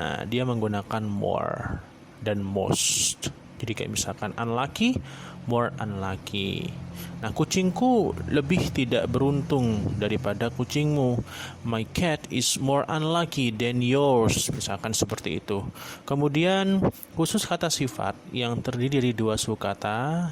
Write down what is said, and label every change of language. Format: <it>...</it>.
<id>Nah, dia menggunakan more dan most. Jadi kayak misalkan unlucky, more unlucky. Nah, kucingku lebih tidak beruntung daripada kucingmu.</id> <en>My cat is more unlucky than yours.</en> <id>Misalkan seperti itu. Kemudian khusus kata sifat yang terdiri dari dua sukata.</id>